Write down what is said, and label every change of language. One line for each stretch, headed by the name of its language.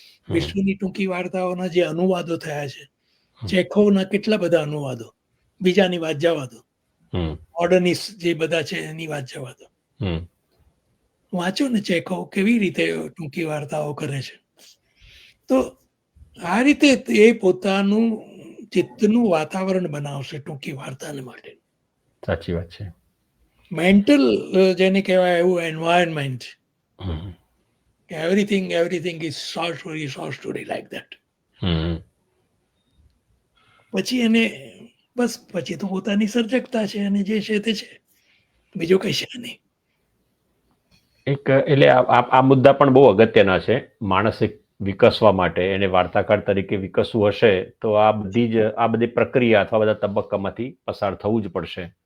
Gujarati: વિશ્વની ટૂંકી વાર્તાઓના જે અનુવાદો થયા છે, ચેખોવના કેટલા બધા અનુવાદો, બીજાની વાત જવા દો, મોડર્નિસ્ટ જે બધા છે એની વાત જવા દો. વાંચો ને ચેખોવ કેવી રીતે ટૂંકી વાર્તાઓ કરે છે. તો આ રીતે એ પોતાનું ચિત્તનું વાતાવરણ બનાવશે ટૂંકી વાર્તાને માટે. સાચી વાત છે.
English: mental
Gujarati: જેને કહેવાય એવું
English: Environment, everything is short story like that.
Gujarati: પછી એને બસ પછી તો પોતાની સર્જકતા છે અને જે છે તે છે, બીજું કઈ છે નહીં. એટલે આ મુદ્દા પણ બહુ અગત્યના છે. માનસિક વિકસવા માટે એને વાર્તાકાર તરીકે વિકસવું હશે તો આ બધી પ્રક્રિયા અથવા બધા તબક્કામાંથી પસાર થવું જ પડશે.